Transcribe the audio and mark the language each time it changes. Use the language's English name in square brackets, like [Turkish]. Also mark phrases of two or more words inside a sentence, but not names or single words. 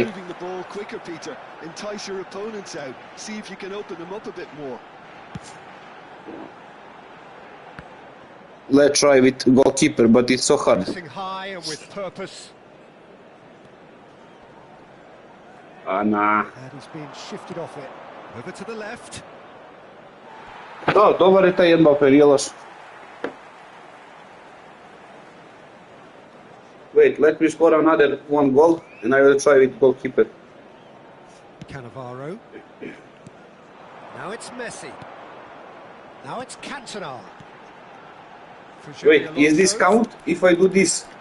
[English] moving the ball quicker, Peter. Entice your opponents out. See if you can open them up a bit more. Let's try with goalkeeper, but it's so hard. Pressing high and with purpose. Nah. And he's been shifted off it. Over to the left. [Croatian] Da, dobar je taj Mbappé, nije loš. [English] Wait, let me score another one goal and I will try with goalkeeper. Cannavaro. Now it's Messi. Now it's Cantona. Wait, is this count if I do this?